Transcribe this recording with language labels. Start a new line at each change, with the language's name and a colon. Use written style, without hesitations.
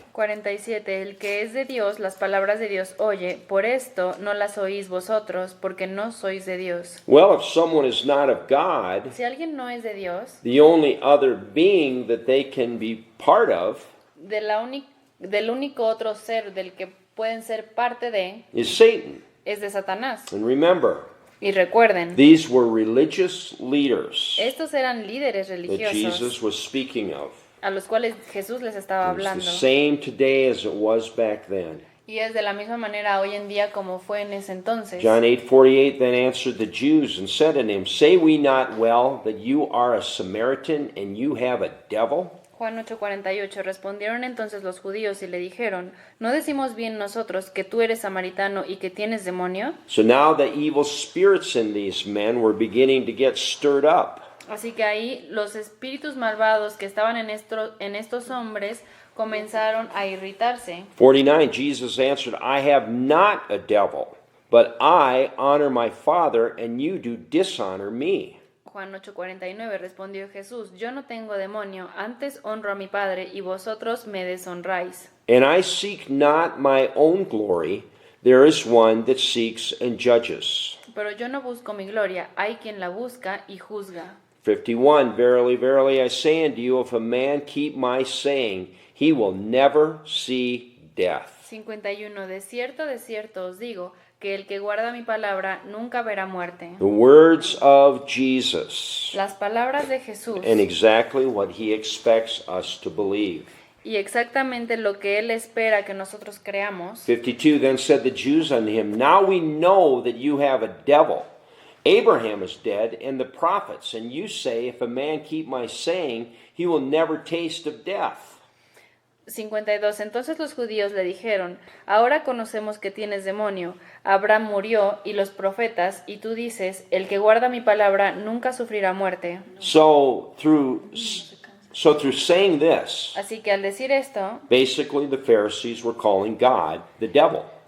Spanish: 47, el que es de Dios, las palabras de Dios oye, por esto no las oís vosotros, porque no sois de Dios.
English: Well, if someone is not of God,
Spanish: Si alguien no es de Dios,
English: the only other being that they can be part of
Spanish: del único otro ser del que pueden ser parte de
English: is Satan.
Spanish: es de Satanás.
English: And remember,
Spanish: Y recuerden,
English: these were religious leaders
Spanish: estos eran líderes
English: that
Spanish: religiosos
English: Jesus was speaking of.
Spanish: a los cuales Jesús les estaba
English: It's the
Spanish: hablando.
English: same today as it was back then.
Spanish: Y es de la misma manera hoy en día como fue en ese entonces.
English: John 8:48 then answered the Jews and said unto him, Say we not well that you are a Samaritan and you have a devil?
Spanish: Juan 8:48 respondieron entonces los judíos y le dijeron, ¿no decimos bien nosotros que tú eres samaritano y que tienes demonio?
English: So now the evil spirits in these men were beginning to get stirred up.
Spanish: Así que ahí los espíritus malvados que estaban en estos hombres comenzaron a irritarse.
English: 49, Jesus answered, I have not a devil, but I honor my Father, and you do dishonor me.
Spanish: Juan 8:49 respondió Jesús, yo no tengo demonio, antes honro a mi Padre y vosotros me deshonráis.
English: And I seek not my own glory, there is one that seeks and judges.
Spanish: Pero yo no busco mi gloria, hay quien la busca y juzga.
English: 51, Verily, verily, I say unto you, if a man keep my saying, he will never see death.
Spanish: 51 de cierto os digo, que el que guarda mi palabra nunca verá muerte.
English: The words of Jesus,
Spanish: Las palabras de Jesús
English: and exactly what he expects us to believe.
Spanish: y exactamente lo que Él espera que nosotros creamos.
English: 52, Then said the Jews unto him, Now we know that you have a devil. Abraham is dead, and the prophets, and you say, If a man keep my saying, he will never taste of death.
Spanish: 52. Entonces los judíos le dijeron, ahora conocemos que tienes demonio. Abraham murió y los profetas, y tú dices, el que guarda mi palabra nunca sufrirá muerte.
English: So through saying this,
Spanish: Así que al decir esto,
English: basically the Pharisees were calling God the devil.